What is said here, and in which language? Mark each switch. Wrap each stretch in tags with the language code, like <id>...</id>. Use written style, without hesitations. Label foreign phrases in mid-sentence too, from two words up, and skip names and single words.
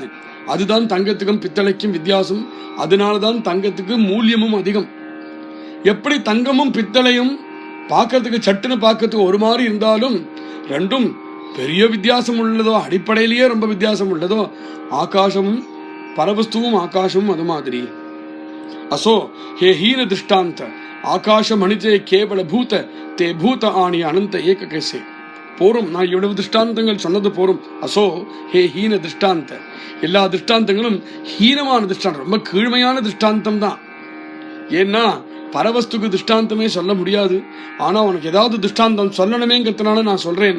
<ta>அதுதான் தங்கத்துக்கும் பித்தளைக்கும் வித்தியாசம். அதனாலதான் தங்கத்துக்கு மூல்யமும் அதிகம். எப்படி தங்கமும் பித்தளையும் பார்க்கறதுக்கு சட்டுன்னு பார்க்கறதுக்கு ஒரு மாதிரி இருந்தாலும் ரெண்டும் பெரிய வித்தியாசம் உள்ளதோ, அடிப்படையிலேயே ரொம்ப வித்தியாசம் உள்ளதோ, ஆகாசமும் பரவஸ்துவும் ஆகாசமும் அது மாதிரி.</ta> <mr>असो हे हीन दृष्टांत आकाश मणिजे केवल भूत ते भूत आणी अनंत एक कैसे போரும்.</mr> <ta>நான் இவ்வளவு திருஷ்டாந்தங்கள் சொன்னது போரும்.</ta> <mr>असो हे हीन दृष्टांत,</mr> <ta>எல்லா திருஷ்டாந்தங்களும் ஹீனமான திருஷ்டாந்தம், ரொம்ப கீழ்மையான திருஷ்டாந்தம் தான். ஏன்னா பரவஸ்துக்கு திருஷ்டாந்தமே சொல்ல முடியாது. ஆனா உனக்கு ஏதாவது திருஷ்டாந்தம் சொல்லணுமேங்கிறதுனால நான் சொல்றேன்.</ta>